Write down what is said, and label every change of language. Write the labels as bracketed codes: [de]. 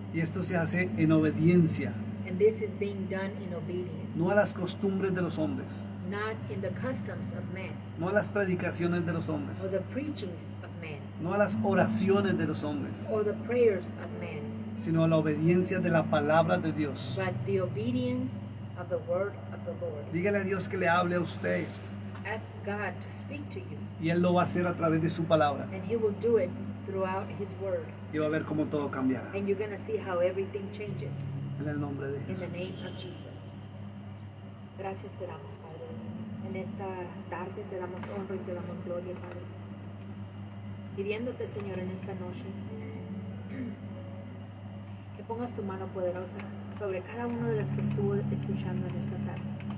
[es] Y esto se hace en obediencia, [en] And this is being done in obedience, [es] no a las costumbres de los hombres, [en] not in the customs of man [es] no a las predicaciones de los [en] or [es] hombres, [en] the preachings of man [es] no a las oraciones de los hombres, [en] or the prayers of man, [es] sino a la obediencia de la palabra de Dios. [en] but the obedience of the word of the Lord. [es] Dígale a Dios que le hable a usted [en] Ask God to speak to you, [es] y Él lo va a hacer a través de su palabra [en] and He will do it throughout His word. [es] y va a ver cómo todo cambiará. [en] And you're going to see how everything changes [es] En el nombre de [en] in [es] Jesús. [en] the name of Jesus. [es] Gracias te damos, Padre. En esta tarde te damos honra y te damos gloria, Padre. Pidiéndote, Señor, en esta noche, que pongas tu mano poderosa sobre cada uno de los que estuvo escuchando en esta tarde.